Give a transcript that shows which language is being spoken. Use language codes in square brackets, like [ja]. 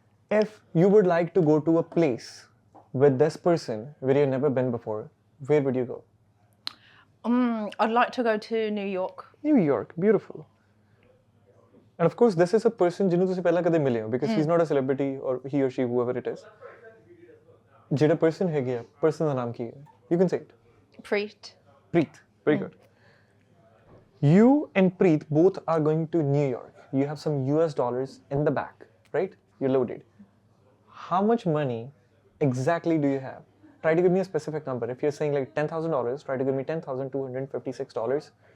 [en] If you would like to go to a place with this person where you've never been before, where would you go? I'd like to go to New York. New York, beautiful. And of course, this is a person [hi] जिन्होंने तुझे पहला कदे मिले हो, [en] because he's not a celebrity or he or she, whoever it is. [hi] जेड़ा person है गया, person का नाम क्या है? [en] You can say it. Preet. Preet, very good. You and Preet both are going to New York. You have some US dollars in the back, right? You're loaded. How much money exactly do you have? Try to give me a specific number. If you're saying like $10,000, try to give me $10,256.